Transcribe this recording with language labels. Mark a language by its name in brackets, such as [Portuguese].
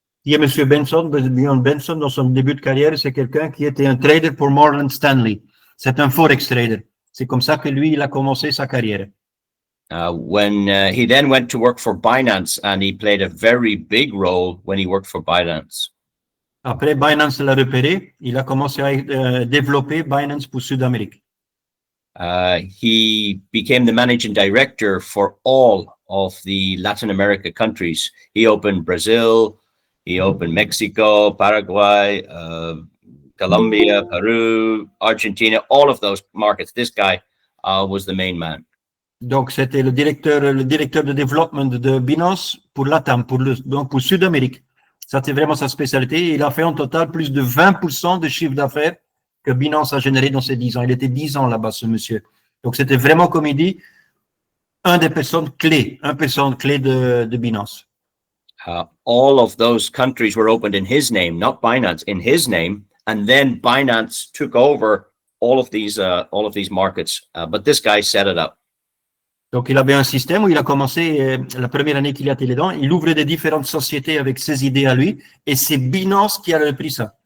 [French] Il y a M. Benson, Brian Benson, dans son début de carrière, c'est quelqu'un qui était un trader pour Morgan Stanley. C'est un Forex trader. C'est comme ça que lui, il a commencé sa carrière. [English] When he then went to work for Binance, and he played a very big role when he worked for Binance. [French] Après, Binance l'a repéré. Il a commencé à développer Binance pour Sud-Amérique. [English] He became the managing director for all of the Latin America countries. He opened Brazil, he opened Mexico, Paraguay, Colombia, Peru, Argentina, all of those markets. This guy was the main man. [French] Donc, c'était le directeur de développement de Binance pour LATAM, donc pour Sud-Amérique. Ça, c'est vraiment sa spécialité. Il a fait en total plus de 20% de chiffre d'affaires que Binance a généré dans ces 10 ans. Il était 10 ans là-bas, ce monsieur. Donc, c'était vraiment, comme il dit, une personne clé de Binance. [English] All of those countries were opened in his name, not Binance, in his name. And then Binance took over all of these markets. But this guy set it up. [French] Donc, il avait un système où il a commencé, la première année qu'il a été dedans, il ouvrait des différentes sociétés avec ses idées à lui, et c'est Binance qui a repris ça.